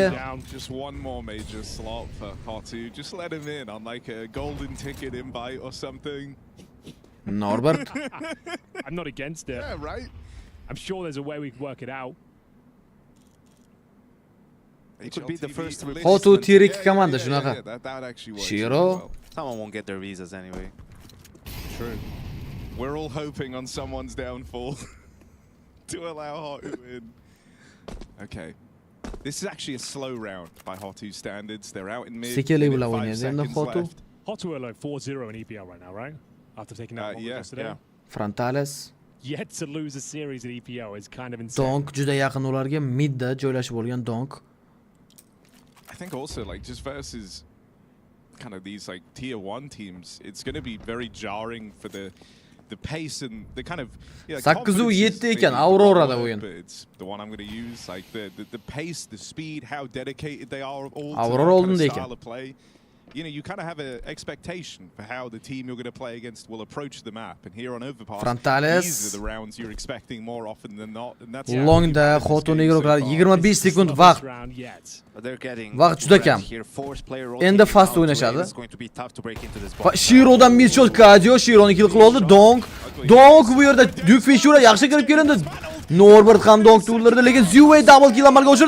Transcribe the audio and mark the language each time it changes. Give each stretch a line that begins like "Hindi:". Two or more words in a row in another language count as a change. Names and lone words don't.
English: Just one more major slot for Hotu. Just let him in on like a golden ticket invite or something. Norbert. I'm not against it. Yeah, right. I'm sure there's a way we can work it out. It could be the first
Uzbek: Hotu tier 2 komanda shunaqa.
English: That actually works. Shiro. Someone won't get their visas anyway. True. We're all hoping on someone's downfall to allow Hotu in. Okay. This is actually a slow round by Hotu standards. They're out in mid.
Uzbek: Sekeli bilan o'ynaydi endi Hotu.
English: Hotu are like 4-0 in EPL right now, right? After taking out yesterday. Frontales. Yet to lose a series at EPL is kind of insane.
Uzbek: Donk juda yaqin ularga, midda joylashib olgan Donk.
English: I think also like just versus kind of these like tier 1 teams, it's going to be very jarring for the pace and the kind of
Uzbek: 8-7 ekan Aurorada o'yin.
English: It's the one I'm going to use, like the pace, the speed, how dedicated they are all Aurora to that kind of style of play. You know, you kind of have an expectation for how the team you're going to play against will approach the map. And here on Overpass, these are the rounds you're expecting more often than not. And that's
Uzbek: Longda Hotuning iroqlari 25 sekund vaqt. Vaqt juda kam. Endi fast o'ynashadi. Va Shirodan mid shot Kadio, Shironi kill qilib oldi. Donk bu yerda Duke Fisher yaxshi kirib kelindi. Norbert ham Donk turlarida, lekin Zue
English: double kill
Uzbek: amalga oshirdi.